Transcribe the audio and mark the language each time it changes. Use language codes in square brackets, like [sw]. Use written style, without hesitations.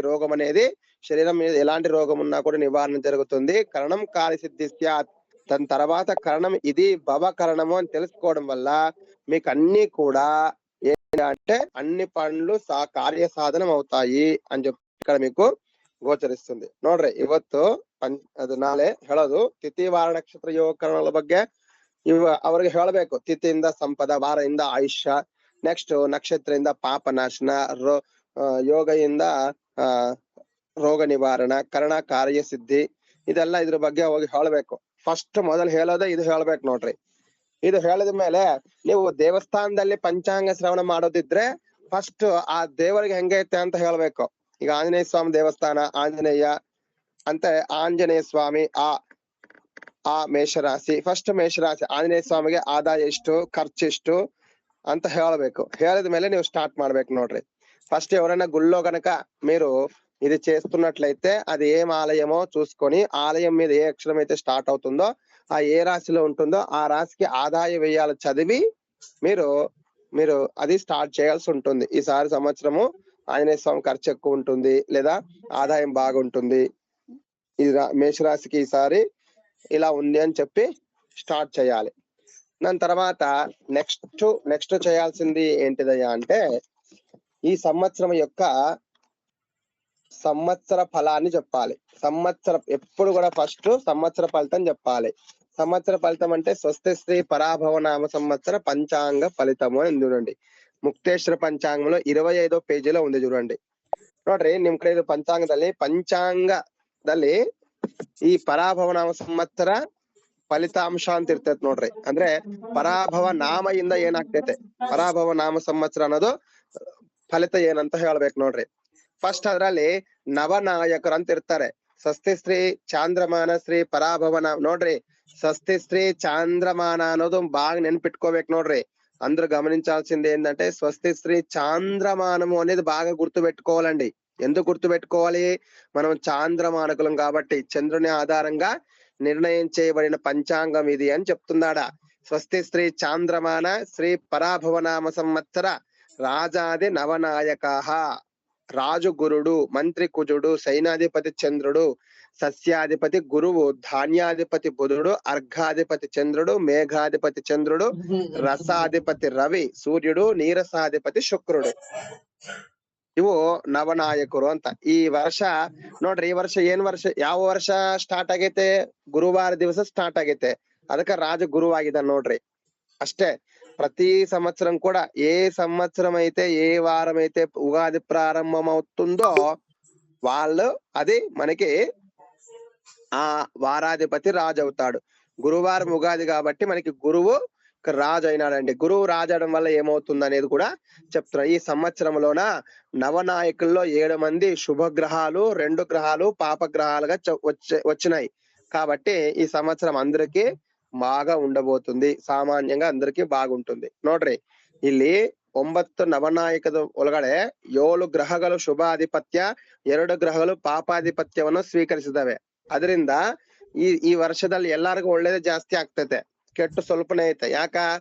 [te] రోగం అనేది శరీరం మీద ఎలాంటి రోగం ఉన్నా కూడా నివారణ జరుగుతుంది. కరణం కార్యసిద్ధి స్యాత్. దాని తర్వాత కరణం ఇది భవ కరణము అని తెలుసుకోవడం వల్ల మీకు అన్ని కూడా ఏంటంటే అన్ని పనులు కార్య సాధనం అవుతాయి అని చెప్పి ఇక్కడ మీకు ಗೋಚರಿస్తుంది. [kn] ನೋಡ್ರಿ ಇವತ್ತು ಅದು ನಾಳೆ ಹೇಳೋದು ತಿಥಿವಾರ ನಕ್ಷತ್ರ ಯೋಗ ಕರಣಗಳ ಬಗ್ಗೆ ಅವ್ರಿಗೆ ಹೇಳಬೇಕು. ತಿಥಿಯಿಂದ ಸಂಪದ, ವಾರದಿಂದ ಆಯುಷ್ಯ, ನೆಕ್ಸ್ಟ್ ನಕ್ಷತ್ರದಿಂದ ಪಾಪ ನಾಶನ, ಯೋಗದಿಂದ ರೋಗ ನಿವಾರಣ, ಕರ್ಣ ಕಾರ್ಯ ಸಿದ್ಧಿ, ಇದೆಲ್ಲ ಇದ್ರ ಬಗ್ಗೆ ಹೋಗಿ ಹೇಳಬೇಕು. ಫಸ್ಟ್ ಮೊದಲು ಹೇಳೋದೇ ಇದು ಹೇಳ್ಬೇಕು ನೋಡ್ರಿ. ಇದು ಹೇಳಿದ ಮೇಲೆ ನೀವು ದೇವಸ್ಥಾನದಲ್ಲಿ ಪಂಚಾಂಗ ಶ್ರವಣ ಮಾಡೋದಿದ್ರೆ ಫಸ್ಟ್ ಆ ದೇವರಿಗೆ ಹೆಂಗೈತೆ ಅಂತ ಹೇಳ್ಬೇಕು. ಈಗ ಆಂಜನೇಯ ಸ್ವಾಮಿ ದೇವಸ್ಥಾನ, ಆಂಜನೇಯ ಅಂತ ಆಂಜನೇಯ ಸ್ವಾಮಿ ಆ ಮೇಷರಾಶಿ, ಫಸ್ಟ್ ಮೇಷರಾಶಿ ಆಂಜನೇಯ ಸ್ವಾಮಿಗೆ ಆದಾಯ ಎಷ್ಟು, ఖర్చు ಎಷ್ಟು ಅಂತ ಹೇಳಬೇಕು. ಹೇಳಿದ ಮೇಲೆ ನೀವು స్టార్ట్ ಮಾಡ್ಬೇಕು ನೋಡ್రి. [te] ఫస్ట్ ఎవరైనా గుళ్ళో గనక మీరు ఇది చేస్తున్నట్లయితే అది ఏం ఆలయమో చూసుకొని ఆలయం మీద ఏ అక్షరం అయితే స్టార్ట్ అవుతుందో ఆ ఏ రాశిలో ఉంటుందో ఆ రాశికి ఆదాయ వ్యయాలు చదివి మీరు అది స్టార్ట్ చేయాల్సి ఉంటుంది. ఈసారి సంవత్సరము ఆంజనేయ స్వామి ఖర్చు ఎక్కువ ఉంటుంది లేదా ఆదాయం బాగుంటుంది, ఈ మేషరాశికి ఈసారి ఇలా ఉంది అని చెప్పి స్టార్ట్ చేయాలి. దాని తర్వాత నెక్స్ట్ చేయాల్సింది ఏంటిదయ్యా అంటే ఈ సంవత్సరం యొక్క సంవత్సర ఫలాన్ని చెప్పాలి. ఎప్పుడు కూడా ఫస్ట్ సంవత్సర ఫలితం చెప్పాలి. సంవత్సర ఫలితం అంటే స్వస్తి శ్రీ పరాభవ నామ సంవత్సర పంచాంగ ఫలితము అని చూడండి. ಮುಕ್ತೇಶ್ವರ ಪಂಚಾಂಗಂలో 25వ పేజీలో ఉంది చూడండి. [kn] ನೋಡ್ರಿ ನಿಮ್ ಕಡೆ ಇದು ಪಂಚಾಂಗದಲ್ಲಿ ಈ ಪರಾಭವ ನಾಮ ಸಂವತ್ಸರ ಫಲಿತಾಂಶ ಅಂತ ಇರ್ತೈತಿ ನೋಡ್ರಿ. ಅಂದ್ರೆ ಪರಾಭವ ನಾಮದಿಂದ ಏನಾಗ್ತೈತೆ, ಪರಾಭವ ನಾಮ ಸಂವತ್ಸರ ಅನ್ನೋದು ಫಲಿತ ಏನಂತ ಹೇಳ್ಬೇಕು ನೋಡ್ರಿ. ಫಸ್ಟ್ ಅದ್ರಲ್ಲಿ ನವನಾಯಕರು ಅಂತ ಇರ್ತಾರೆ. ಸ್ವಸ್ತಿ ಶ್ರೀ ಚಾಂದ್ರಮಾನ ಶ್ರೀ ಪರಾಭವ ನಾಮ. ನೋಡ್ರಿ ಸ್ವಸ್ತಿ ಶ್ರೀ ಚಾಂದ್ರಮಾನ ಅನ್ನೋದು బాగా నెనపిట్టుకోಬೇಕು ನೋಡ್ರಿ. [te] అందరూ గమనించాల్సింది ఏంటంటే స్వస్తి శ్రీ చాంద్రమానము అనేది బాగా గుర్తు పెట్టుకోవాలండి. ఎందుకు గుర్తు పెట్టుకోవాలి? మనం చాంద్రమానకులం కాబట్టి చంద్రుని ఆధారంగా నిర్ణయం చేయబడిన పంచాంగం ఇది అని చెప్తున్నాడా. [sa] స్వస్తి శ్రీ చాంద్రమాన శ్రీ పరాభవనామ సంవత్సర రాజాది నవనాయకాః. [te] రాజు గురుడు, మంత్రి కుజుడు, సైనాధిపతి చంద్రుడు, సస్యాధిపతి గురువు, ధాన్యాధిపతి బుధుడు, అర్ఘాధిపతి చంద్రుడు, మేఘాధిపతి చంద్రుడు, రసాధిపతి రవి, సూర్యుడు, ನೀರಸಾಧಿಪತಿ ಶುಕ್ರುడు. [kn] ಇವು ನವನಾಯಕರು ಅಂತ. ಈ ವರ್ಷ ನೋಡ್ರಿ, ಈ ವರ್ಷ ಯಾವ ವರ್ಷ ಸ್ಟಾರ್ಟ್ ಆಗೈತೆ? ಗುರುವಾರ ದಿವಸ ಸ್ಟಾರ್ಟ್ ಆಗೈತೆ. ಅದಕ್ಕ ರಾಜ ಗುರುವಾಗಿದ್ದಾನೆ ನೋಡ್ರಿ. [te] అష్టే ప్రతి సంవత్సరం కూడా ఏ సంవత్సరం అయితే ఏ వారం అయితే ఉగాది ప్రారంభం అవుతుందో వాళ్ళు అది మనకి ఆ వారాధిపతి రాజు అవుతాడు. గురువారం ఉగాది కాబట్టి మనకి గురువు రాజు అయినాడండి. గురువు రాజు అవడం వల్ల ఏమవుతుంది అనేది కూడా చెప్తున్నారు. ఈ సంవత్సరంలోన నవనాయకుల్లో 7 మంది శుభగ్రహాలు, 2 గ్రహాలు పాపగ్రహాలుగా వచ్చినాయి. కాబట్టి ఈ సంవత్సరం అందరికీ బాగా ఉండబోతుంది. ಸಾಮಾನ್ಯಂగా అందరికీ బాగుంటుంది. [kn] ನೋಡ್ರಿ ಇಲ್ಲಿ 9 ನವನಾಯಕದ ಒಳಗಡೆ 7 ಗ್ರಹಗಳು ಶುಭಾಧಿಪತ್ಯ, 2 ಗ್ರಹಗಳು ಪಾಪಾಧಿಪತ್ಯವನ್ನು ಸ್ವೀಕರಿಸಿದವೆ. ಅದರಿಂದ ಈ ವರ್ಷದಲ್ಲಿ ಎಲ್ಲರಿಗೂ ಒಳ್ಳೇದೇ ಜಾಸ್ತಿ ಆಗ್ತೈತೆ, ಕೆಟ್ಟು ಸ್ವಲ್ಪನೇ ಐತೆ. ಯಾಕ?